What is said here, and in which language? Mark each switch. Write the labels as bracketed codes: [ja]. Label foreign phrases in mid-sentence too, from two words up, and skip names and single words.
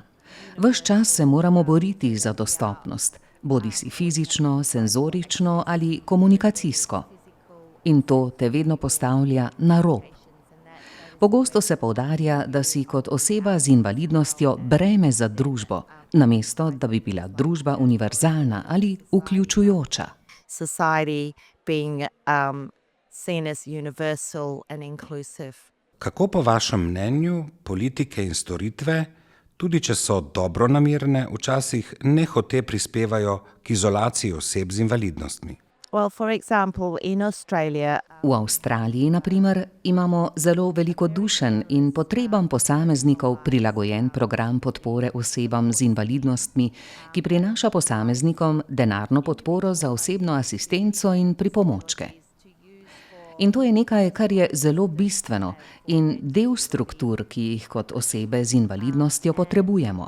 [sl] Ves čas se moramo boriti za dostopnost, bodisi fizično, senzorično ali komunikacijsko. In to te vedno postavlja na rob. Pogosto se poudarja, da si kot oseba z invalidnostjo breme za družbo, namesto da bi bila družba univerzalna ali vključujoča. [en] Society being seen as universal and inclusive. [sl] Kako po vašem mnenju politike in storitve, tudi če so dobronamerne, včasih nehote prispevajo k izolaciji oseb z invalidnostmi? [en] Well, for example, in Australia, [sl] V Avstraliji, na primer, imamo zelo velikodušen in potrebam posameznikov prilagojen program podpore osebam z invalidnostmi, ki prinaša posameznikom denarno podporo za osebno asistenco in pripomočke. In to je nekaj, kar je zelo bistveno in del struktur, ki jih kot osebe z invalidnostjo potrebujemo.